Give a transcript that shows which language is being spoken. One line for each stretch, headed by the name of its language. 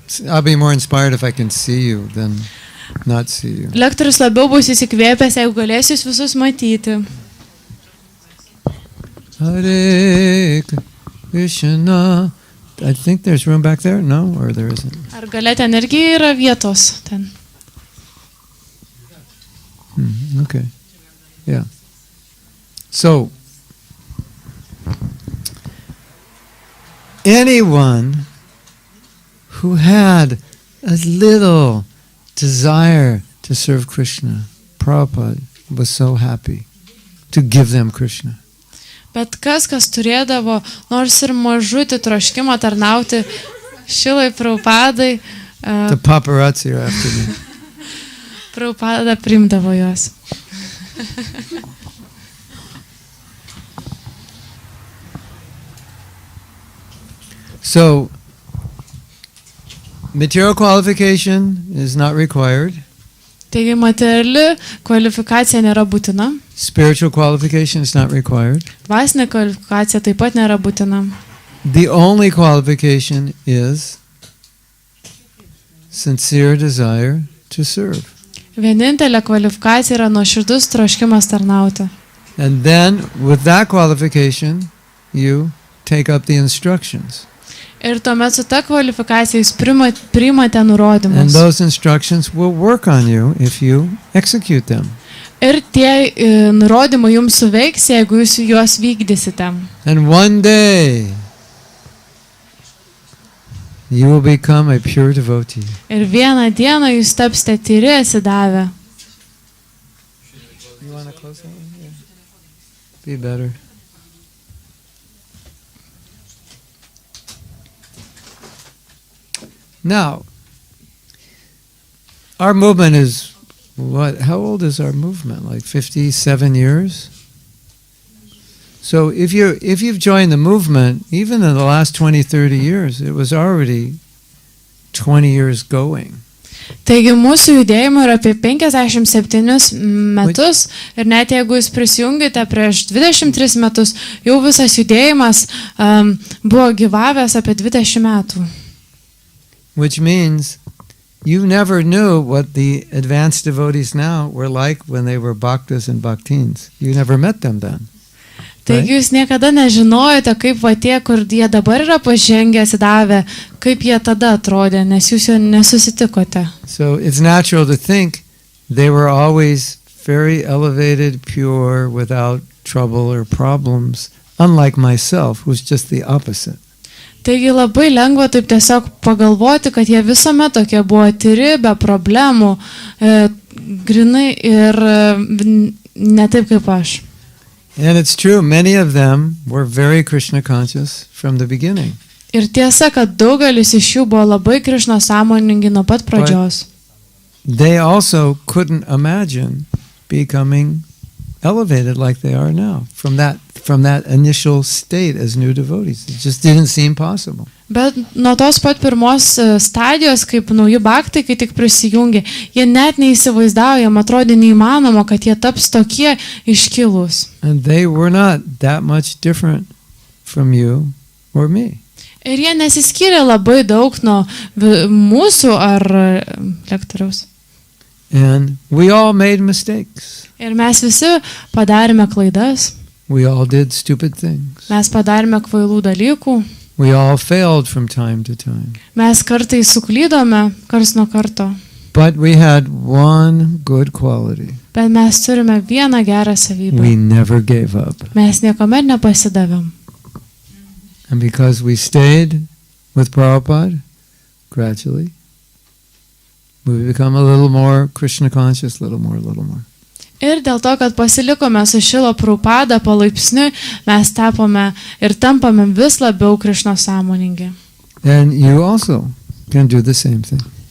English: I'll be more inspired if I can see you than not see you.
Lithuanian: Lektorius labiau bus įsikvėpęs, jeigu galės jūs visus matyti.
Sanskrit: Hare Krishna.
English: I think there's room back there. No, or there isn't.
Lithuanian: Ar gale ten irgi yra vietos ten?
English: Okay. Yeah. So, anyone who had a little desire to serve Krishna, Prabhupada was so happy to give them Krishna.
Lithuanian: Bet kas turėdavo nors ir mažutį troškimą tarnauti Šilai Prabhupadai,
English: The paparazzi are after me.
Lithuanian: Prabhupada priimdavo juos.
English: So, material qualification is not required.
Lithuanian: Taigi materiali kvalifikacija nėra būtina,
English: Spiritual qualification is not required.
Lithuanian: dvasinė kvalifikacija taip pat nėra būtina.
English: The only qualification is sincere desire to serve.
Lithuanian: Vienintelė kvalifikacija yra nuoširdus troškimas tarnauti.
English: And then, with that qualification, you take up the instructions.
Lithuanian: Ir tuomet su ta kvalifikacija jūs priimate
English: And
Lithuanian: nurodymus.
English: those instructions will work on you if you execute them.
Lithuanian: Ir tie nurodymai jums suveiks, jeigu jūs juos vykdysite.
English: And one day, you will become a pure devotee.
Lithuanian: Ir vieną dieną jūs tapsite tyri atsidavę.
English: You want to close that one? Yeah. Be better. Now, our movement is what? How old is our movement? Like 57 years? So if you've joined the movement, even in the last 20, 30 years, it was already 20 years going.
Lithuanian: Taigi mūsų judėjimo yra apie 57 metus ir net jeigu jūs prisijungite prieš 23 metus, jau visas judėjimas buvo gyvavęs apie 20 metų.
English: Which means you never knew what the advanced devotees now were like when they were bhaktas and bhaktins. You never met them then.
Lithuanian: Taigi jūs niekada nežinojote, kaip va tie, kur jie dabar yra pažengę, atsidavę, kaip jie tada atrodė, nes jūs jo nesusitikote.
English: So it's natural to think they were always very elevated, pure, without trouble or problems, unlike myself, who's just the opposite.
Lithuanian: Taigi labai lengva taip tiesiog pagalvoti, kad jie visuomet tokie buvo tyri, be problemų, grinai ir ne taip kaip aš.
English: And it's true, many of them were very Krishna conscious from the beginning.
Lithuanian: Ir tiesa, kad daugelis iš jų buvo labai Krišna sąmoningi nuo pat pradžios.
English: They also couldn't imagine becoming elevated like they are now from that initial state as new devotees. It just didn't seem possible.
Lithuanian: Bet nuo tos pat pirmos stadijos, kaip nauji bhaktai, kai tik prisijungė, jie net neįsivaizdavo, jam atrodė neįmanoma, kad jie taps tokie iškilūs.
English: And they were not that much different from you or me.
Lithuanian: Ir jie nesiskyrė labai daug nuo mūsų ar lektoriaus.
English: And we all made mistakes.
Lithuanian: Ir mes visi padarėme klaidas,
English: We all did stupid things.
Lithuanian: mes padarėme kvailų dalykų,
English: We all failed from time to time.
Lithuanian: mes kartais suklydome, karts nuo karto,
English: But we had one good quality.
Lithuanian: bet mes turime vieną gerą savybę.
English: We never gave up.
Lithuanian: Mes niekuomet nepasidavėm.
English: And because we stayed with Prabhupada, gradually, we become a little more Krishna conscious, little more.
Lithuanian: Ir dėl to, kad pasilikome su Šila Prabhupada palaipsniui, mes tapome ir tampame vis labiau Krišna sąmoningi.
English: And you also can do the same thing.